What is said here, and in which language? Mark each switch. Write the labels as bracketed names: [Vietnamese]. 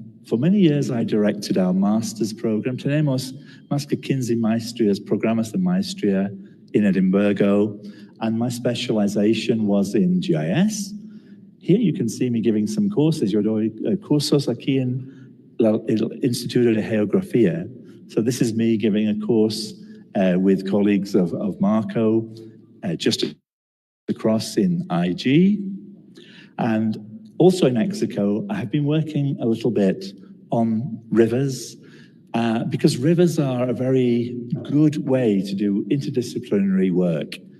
[English] For many years, I directed our master's program. [Spanish] Tenemos más que 15 maestrías, programas de maestría in Edimburgo, [English] and my specialization was in GIS. Here you can see me giving some courses. [Spanish] Yo doy cursos aquí en el Instituto de Geografía. [English] So this is me giving a course with colleagues of Marco, just across in IG. And also in Mexico, I have been working a little bit on rivers, because rivers are a very good way to do interdisciplinary work.